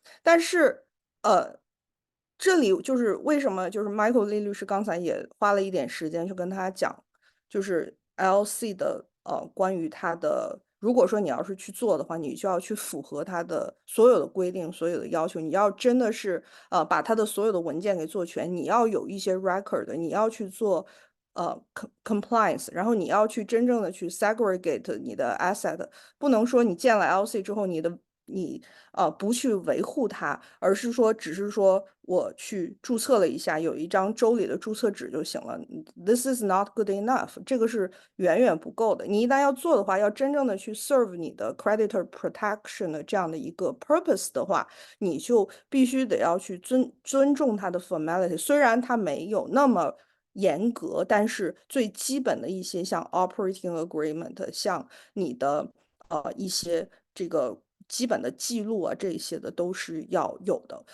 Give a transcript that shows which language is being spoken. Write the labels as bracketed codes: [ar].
[zh] 但是，呃，这里就是为什么就是 Michael 利律师刚才也花了一点时间去跟他讲，就是 LC 的关于它的，如果说你要是去做的话，你就要去符合它的所有的规定、所有的要求，你要真的是把它的所有的文件给做全，你要有一些 record，你要去做 compliance，然后你要去真正的去 segregate 你的 asset，不能说你建了 LC 之后，你不去维护它，而是说只是说我去注册了一下，有一张州里的注册纸就行了。 [en] This is not good enough， [zh] 这个是远远不够的。你一旦要做的话，要真正的去 serve 你的 creditor protection 的这样的一个 purpose 的话，你就必须得要去尊重它的 formality，虽然它没有那么严格，但是最基本的一些像 operating agreement，像你的一些这个基本的记录啊，这些的都是要有的。